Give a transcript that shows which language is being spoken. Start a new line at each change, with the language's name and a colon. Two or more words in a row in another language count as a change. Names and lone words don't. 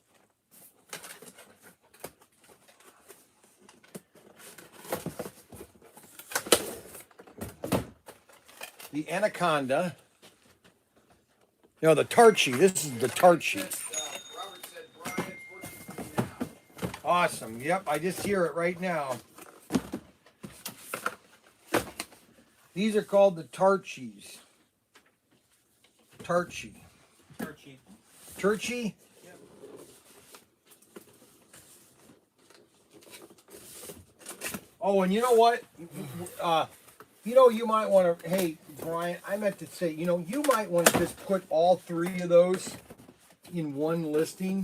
English: The Anaconda. You know, the Tarchee. This is the Tarchee. Robert said, Brian, it's working for me now. Awesome. Yep, I just hear it right now. These are called the Tarchees. Tarchee. Tarchee. Tarchee? Yep. Oh, and you know what? You might want to, hey, Brian, I meant to say, you might want to just put all 3 of those in one listing.